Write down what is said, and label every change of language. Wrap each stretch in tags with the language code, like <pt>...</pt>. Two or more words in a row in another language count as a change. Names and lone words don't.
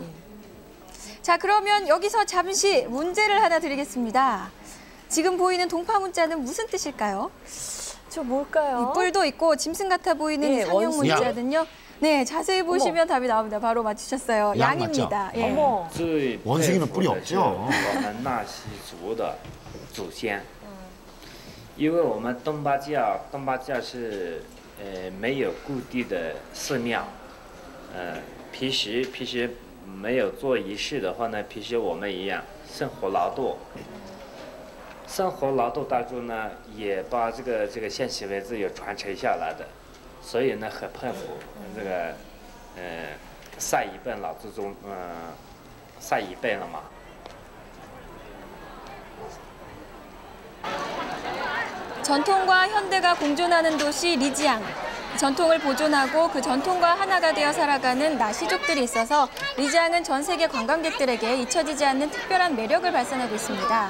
<ko>자, 그러면 여기서 잠시 문제를 하나 드리겠습니다. 지금 보이는 동파 문자는 무슨 뜻일까요? 저 뭘까요? 이 뿔도 있고 짐승 같아 보이는 예, 이 상형 원숭이. 문자는요. 네, 자세히 보시면 답이 나옵니다. 바로 맞추셨어요. 양 양입니다. 예. 어머.</ko> <zh>最</zh> <ko>원숭이는</ko> <zh>佩服</zh> <ko>뿔이</ko> <zh>的</zh> <ko>없죠</ko> <zh>是我们纳西族的祖先，因为我们东巴教是没有固定的寺庙，平时没有做仪式的话呢，平时我们一样生活劳动当中呢，也把这个线形文字有传承下来的，所以呢很佩服这个上一辈老祖宗上一辈了嘛。</zh> <ko>전통과 현대가 공존하는 도시 리지앙. 전통을 보존하고 그 전통과 하나가 되어 살아가는 나시족들이 있어서 리지앙은 전 세계 관광객들에게 잊혀지지 않는 특별한 매력을 발산하고 있습니다.</ko>